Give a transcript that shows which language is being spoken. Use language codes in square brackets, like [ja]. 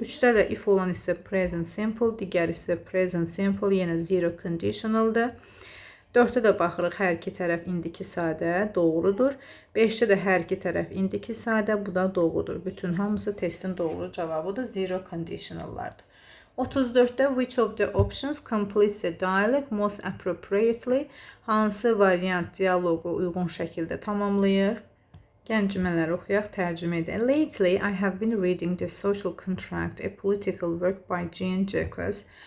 [az] 3-də də if olan isə present simple, digər isə present simple, yenə zero conditionaldır. 4-də də baxırıq, hər iki tərəf indiki sadə, doğrudur. 5-də də hər iki tərəf indiki sadə, bu da doğrudur. Bütün hamısı testin doğru cavabıdır, zero conditionallardır. [en] 34-də which of the options completes the dialogue most appropriately, [az] hansı variant dialoqu uyğun şəkildə tamamlayır? Gəlin cümlələri oxuyaq, tərcümə edək. [en] Lately, I have been reading The Social Contract, a political work by Jean Jacques.